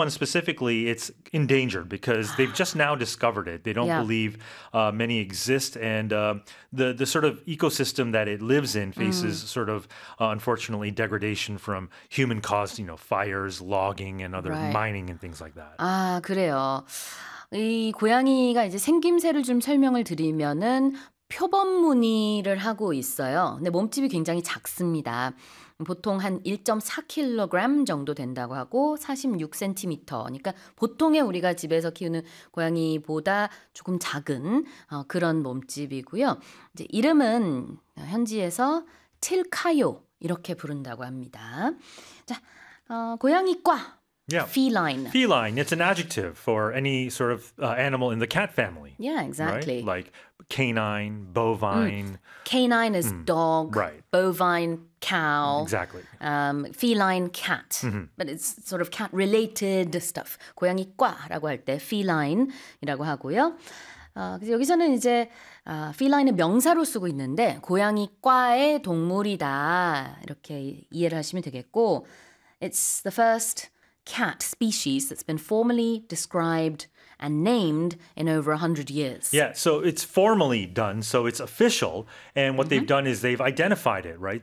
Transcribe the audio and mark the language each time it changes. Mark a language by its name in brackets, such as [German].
[English] one specifically, it's endangered because they've just now discovered it. They don't believe many exist. And the sort of ecosystem that it lives in faces sort of, unfortunately, degradation from human-caused, you know, fires, logging, and other mining and things like that. [Korean] 아, 그래요. 이 고양이가 이제 생김새를 좀 설명을 드리면은 표범무늬를 하고 있어요. 근데 몸집이 굉장히 작습니다. 보통 한 1.4kg 정도 된다고 하고 46cm. 그러니까 보통의 우리가 집에서 키우는 고양이보다 조금 작은 그런 몸집이고요. 이제 이름은 현지에서 틸카요 이렇게 부른다고 합니다. 자, 고양이과. [English] Yeah. Feline. Feline. It's an adjective for any sort of animal in the cat family. Yeah, exactly. Right? Like canine, bovine. Canine is dog. Right. Bovine, cow. Exactly. Feline, cat. But it's sort of cat-related stuff. [Korean] 고양이과라고 할 때 feline이라고 하고요. 그래서 여기서는 이제 feline을 명사로 쓰고 있는데 고양이과의 동물이다. 이렇게 이해를 하시면 되겠고 [English] it's the first cat species that's been formally described and named in over 100 years. Yeah, so it's formally done, so it's official. And what they've done is they've identified it, right?